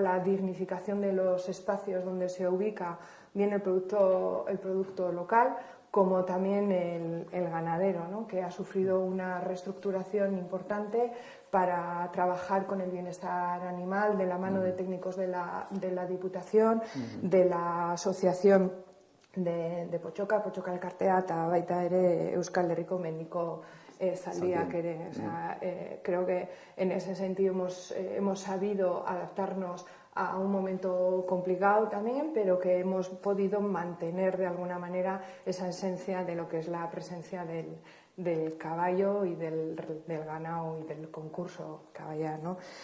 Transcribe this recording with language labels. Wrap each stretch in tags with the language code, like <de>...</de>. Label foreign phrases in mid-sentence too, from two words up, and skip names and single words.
<es>la dignificación de los espacios donde se ubica bien el producto local, como también el ganadero, ¿no?, que ha sufrido una reestructuración importante para trabajar con el bienestar animal de la mano de técnicos de la Diputación, de la Asociación de Potxoka Elkartea,</es> <eu>eta baita ere Euskal Herriko Mendiko Zaldiak ere.</eu> <es>O sea, creo que en ese sentido hemos sabido adaptarnos a un momento complicado también, pero que hemos podido mantener de alguna manera esa esencia de lo que es la presencia del caballo y del ganado y del concurso caballar, ¿no?</es>